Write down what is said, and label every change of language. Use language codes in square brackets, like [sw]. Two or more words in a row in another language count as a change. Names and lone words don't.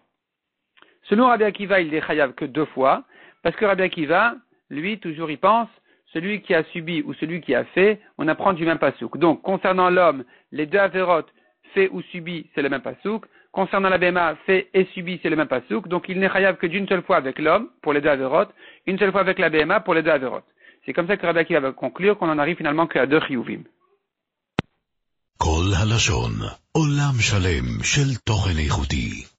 [fr] Selon Rabbi Akiva, il est chayav que 2 fois, parce que Rabbi Akiva, lui, toujours il pense, celui qui a subi ou celui qui a fait, on apprend du même pasouk. Donc, concernant l'homme, les 2 avérotes, fait ou subi, c'est le même pasouk. Concernant la béma, fait et subi, c'est le même pasouk. Donc, il n'est chayav que d'une seule fois avec l'homme, pour les 2 avérotes, une seule fois avec la béma, pour les 2 avérotes. C'est comme ça que Rabbi Akiva va conclure qu'on en arrive finalement qu'à 2 chiyuvim. [he] כל הלשון, עולם שלם של תוכן איכותי.